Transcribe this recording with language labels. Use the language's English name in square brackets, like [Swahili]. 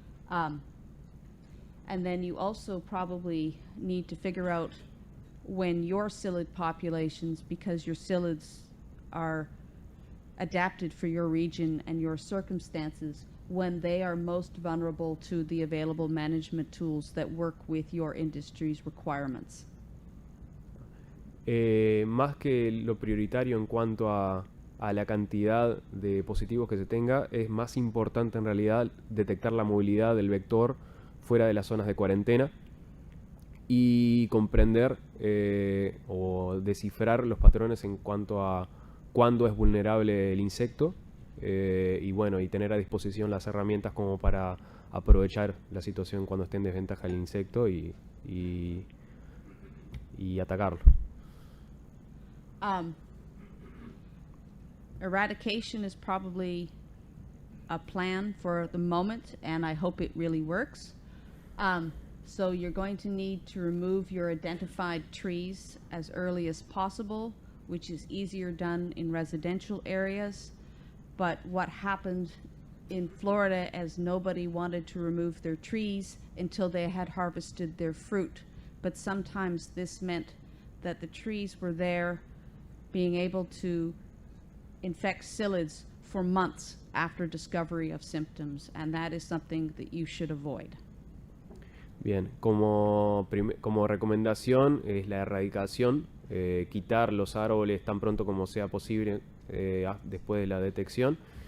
[English] And then you also probably need to figure out when your psyllid populations, because your psyllids are adapted for your region and your circumstances, when they are most vulnerable to the available management tools that work with your industry's requirements. [Spanish] Más que lo prioritario en cuanto a la cantidad de positivos que se tenga, es más importante en realidad detectar la movilidad del vector fuera de las zonas de cuarentena y comprender o descifrar los patrones en cuanto a cuándo es vulnerable el insecto, y tener a disposición las herramientas como para aprovechar la situación cuando esté en desventaja el insecto y atacarlo. [English] Eradication is probably a plan for the moment, and I hope it really works. So you're going to need to remove your identified trees as early as possible, which is easier done in residential areas. But what happened in Florida as nobody wanted to remove their trees until they had harvested their fruit. But sometimes this meant that the trees were there being able to infect psyllids for months after discovery of symptoms, and that is something that you should avoid. [Spanish] Bien, como recomendación es la erradicación, quitar los árboles tan pronto como sea posible después de la detección.